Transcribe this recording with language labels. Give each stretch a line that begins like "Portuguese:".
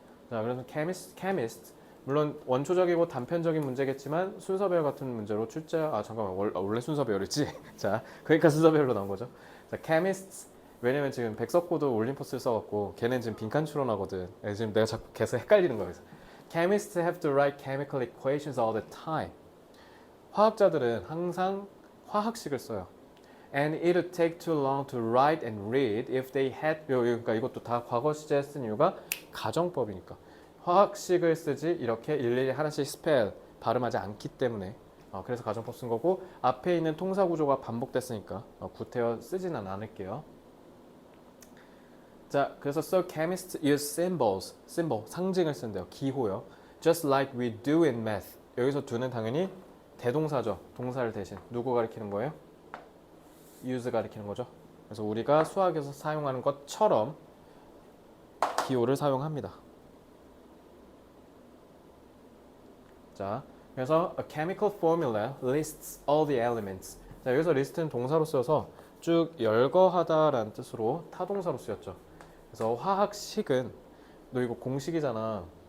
Korean: 자, 그래서 chemist. 물론 원초적이고 단편적인 문제겠지만 순서배열 같은 문제로 잠깐만, 원래 순서배열이지. 자, 그러니까 순서배열로 나온 거죠. 자, chemists. 왜냐면 지금 백석고도 올림포스를 써갖고 걔는 지금 빈칸 추론하거든. 지금 내가 자꾸 계속 헷갈리는 거야.
English: Chemists have to write chemical equations all the time.
Korean: 화학자들은 항상 화학식을 써요.
English: And it would take too long to write and read if they had.
Korean: 그러니까 이것도 다 과거 시제에 쓴 이유가 가정법이니까. 화학식을 쓰지 이렇게 일일이 하나씩 스펠 발음하지 않기 때문에. 그래서 가정법 쓴 거고 앞에 있는 통사 구조가 반복됐으니까 구태여 쓰지는 않을게요.
English: 자, 그래서 so chemists use symbols, symbol
Korean: 상징을 쓴대요. 기호요.
English: Just like we do in math.
Korean: 여기서 do는 당연히 대동사죠. 동사를 대신 누구 가리키는 거예요? use 가리키는 거죠. 그래서 우리가 수학에서 사용하는 것처럼 기호를 사용합니다. 자, 그래서
English: a chemical formula lists all the elements.
Korean: 자, 여기서 list는 동사로 써서 쭉 열거하다라는 뜻으로 타동사로 쓰였죠. 그래서 화학식은 너 이거 공식이잖아.